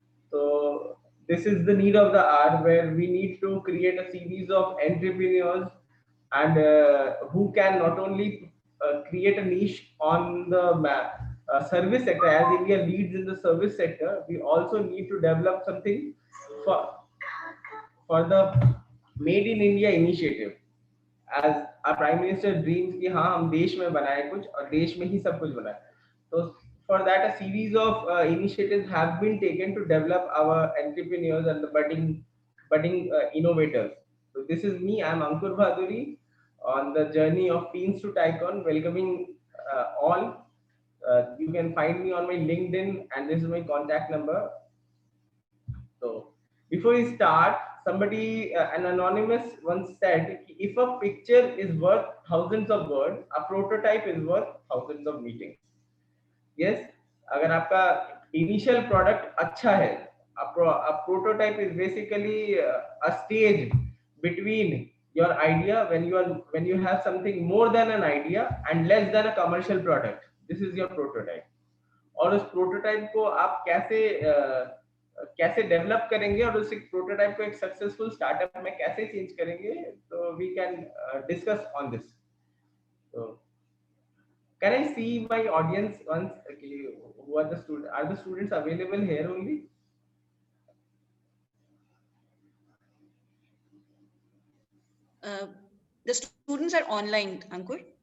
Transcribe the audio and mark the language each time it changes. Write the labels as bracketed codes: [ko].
[en] So this is the need of the hour where we need to create a series of entrepreneurs and who can not only create a niche on the service sector, as India leads in the service sector, we also need to develop something for for the Made in India initiative. As our Prime Minister dreams [hi] कि हाँ हम देश में बनाए कुछ और देश में ही सब कुछ बनाए. [en] So for that a series of initiatives have been taken to develop our entrepreneurs and the budding innovators. So this is me. I'm Ankur Bhaduri on the journey of Teens to Tycoon, welcoming all. You can find me on my LinkedIn and this is my contact number. So before we start, somebody, an anonymous once said, if a picture is worth thousands of words, a prototype is worth thousands of meetings. Yes, [hi] अगर आपका initial product अच्छा है, [en] a prototype is basically a stage between your idea when you have something more than an idea and less than a commercial product. This is your prototype. [hi] और उस prototype को आप कैसे develop करेंगे और उस प्रोटोटाइप को एक सक्सेसफुल स्टार्टअप में कैसे चेंज करेंगे, तो [en] We can discuss on this. So can I see my audience once? Okay, who are the students? Are the students available here only? The students are online, Ankur.